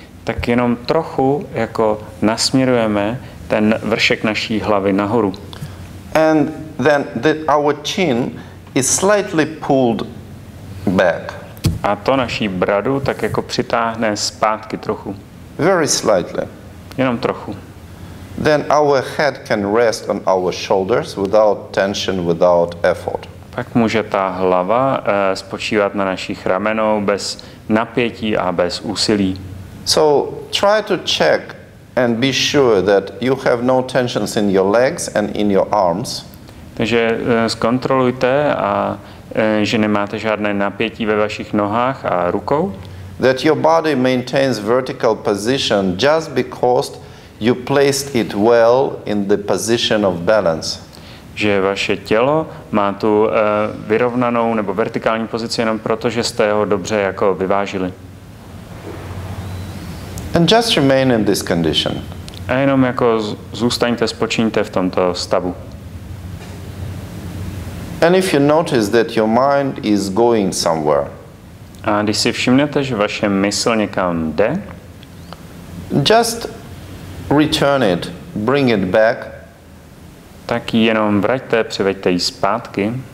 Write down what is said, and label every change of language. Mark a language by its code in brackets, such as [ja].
[cs] tak jenom trochu jako nasměrujeme ten vršek naší hlavy nahoru. [en] And then our chin is slightly pulled back. [cs] A to naší bradu tak jako přitáhne zpátky trochu. [en] Very slightly. [cs] Jenom trochu. [en] Then our head can rest on our shoulders without tension, without effort. [cs] Pak může ta hlava spočívat na našich ramenou bez napětí a bez úsilí. [en] So try to check and be sure that you have no tensions in your legs and in your arms. [cs] Takže zkontrolujte, že nemáte žádné napětí ve vašich nohách a rukou. [en] That your body maintains vertical position just because you placed it well in the position of balance. [cs] Že vaše tělo má tu vyrovnanou nebo vertikální pozici jenom proto, že jste ho dobře jako vyvážili. [en] And just remain in this condition. [cs] A jenom jako zůstaňte, spočíňte v tomto stavu. [en] And if you notice that your mind is going somewhere, [cs] A když si všimnete, že vaše mysl někam jde, [en] just return it, bring it back [cs] tak ji jenom vraťte, přiveďte ji zpátky